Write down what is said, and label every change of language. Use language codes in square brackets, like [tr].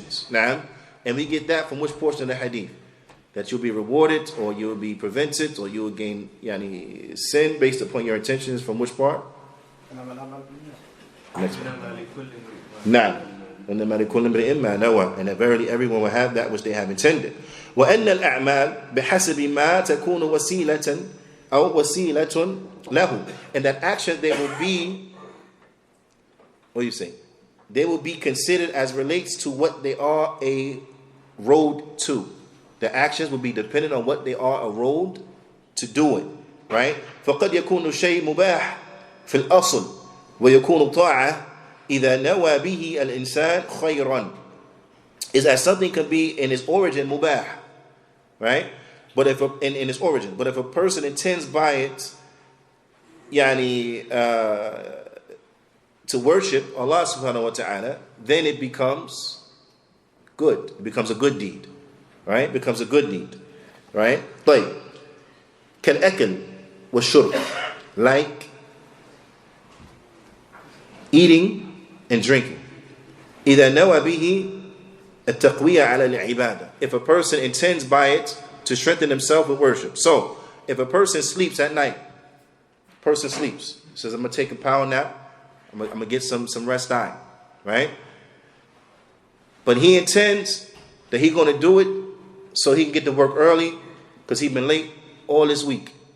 [en] Now, and we get that from which portion of the hadith? That you'll be rewarded or you'll be prevented or you will gain sin based upon your intentions from which part? Next one. Now, and that verily everyone will have that which they have intended. [ar] وأن الأعمال بحسب ما تكون وسيلة أو وسيلة له, [en] and that action they will be What do you say? They will be considered as relates to what they are a road to. The actions will be dependent on what they are a road to do it. [ar] Right? فَقَدْ يَكُونُ شَيْء مُبَاحٍ فِي الْأَصْلِ وَيَكُونُ طَاعَةً إِذَا نَوَى بِهِ الْإِنسَانِ خَيْرًا. [en] Is that something can be in its origin mubah, right? But if in its origin, but if a person intends by it, to worship Allah subhanahu wa ta'ala, then it becomes good. It becomes a good deed, right? It becomes a good deed, right? Like [ar] كالأكل والشرب, [en] like eating and drinking. [ar] إذا نوى به التقوية على العبادة. [en] If a person intends by it to strengthen himself with worship. So, if a person sleeps at night, says, I'm going to take a power nap, I'm going to get some rest time, right? But he intends that he's going to do it so he can get to work early because he's been late all this week.